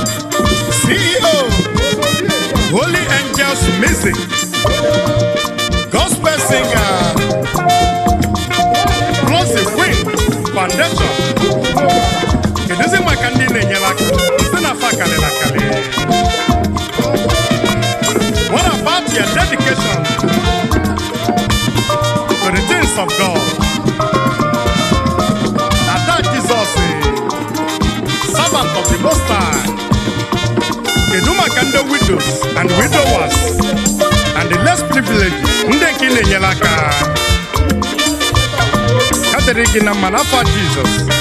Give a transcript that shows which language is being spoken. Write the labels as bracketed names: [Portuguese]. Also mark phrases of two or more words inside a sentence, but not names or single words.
[English] C E O, Holy Angels Music, Gospel Singer, Plus Queen Foundation. [Igbo] Keduzi maka ndị na-enyere aka? Site na fa kalịla akali. [English] What about your dedication to the things of God? Ada Jesus, servant of the Most High. [Igbo] Kedu maka ndị [English] widows and widowers and the less privileged, [Igbo] ndị nke ị na-enyere aka? Ka dịrị gị na mma n'afọ Jizọs.